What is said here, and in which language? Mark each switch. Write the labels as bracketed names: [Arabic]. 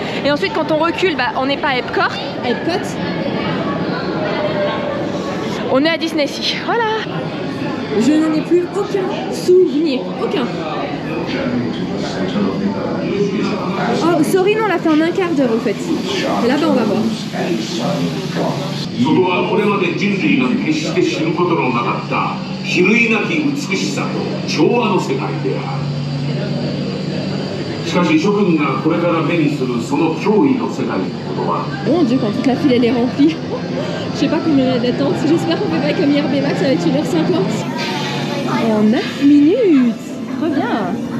[French] Et ensuite quand on recule, bah, on n'est pas à Epcot, on est à Disney Sea. Voilà. Je n'en ai plus aucun souvenir, aucun. Oh, Soarin', on l'a fait en un quart d'heure au fait. Et là-bas on va voir. [Japanese] そこはこれまで人類が決して知ることのなかった比類なき美しさと調和の世界である。しかし諸君がこれから目にするその驚異の世界のことは [French] Mon Dieu, quand toute la file elle est remplie. Je sais pas combien il y a d'attente. J'espère qu'on fait pas comme hier Max avec 1h50. En 9 minutes. Trop bien.